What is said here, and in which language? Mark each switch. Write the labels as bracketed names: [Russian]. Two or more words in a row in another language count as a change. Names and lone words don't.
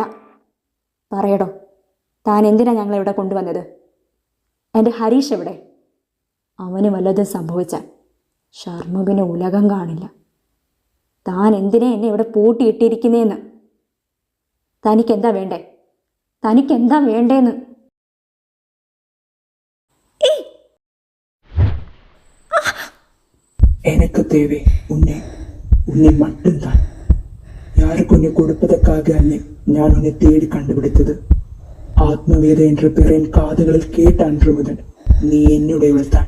[Malayalam] പറയടോ, താൻ എന്തിനാ ഞങ്ങളെ ഇവിടെ കൊണ്ടുവന്നത്? എൻ്റെ ഹരീഷ് എവിടെ? അവന് വല്ലതും സംഭവിച്ചാൽ ഷർമുഖിന് ഉലകം കാണില്ല. താൻ എന്തിനാ എന്നെ ഇവിടെ പൂട്ടിയിട്ടിരിക്കുന്നേന്ന്? തനിക്കെന്താ വേണ്ടേ? തനിക്കെന്താ വേണ്ടേന്ന്? [Tamil] எனக்கு தேவை உன்னை மட்டும்தான். யாருக்கு உன்னை கொடுப்பதற்காக அல்ல நான் உன்னை தேடி கண்டுபிடித்தது. ஆத்மவேத என்ற பெயர் என் காதுகளில் கேட்ட அன்று முதல் நீ என்னுடையவள் தான்.